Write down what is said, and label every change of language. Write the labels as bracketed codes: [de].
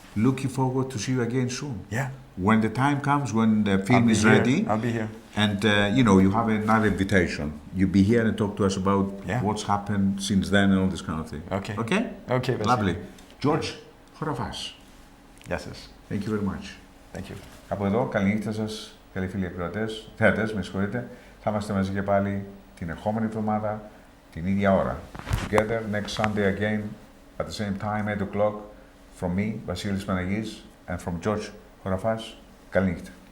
[en] Looking forward to see you again soon. Yeah. When the time comes, when the film is ready, I'll be here. and you know, you have another invitation. You be here and talk to us about what's happened since then and all this kind of thing. Okay. Okay? Okay, Vasily. Lovely. George Χωραφάς. Yes, yes. Thank you very much. Thank you. [el] Από εδώ, καληνύχτα σας, καλοί φίλοι ακροατές, θεατές, με συγχωρείτε. Θα είμαστε μαζί και πάλι την ερχόμενη εβδομάδα, την ίδια ώρα. [en] Together, next Sunday again, at the same time, 8 o'clock, from me, Vasilis Panagis, and from George Corraface. [el] Καληνύχτα.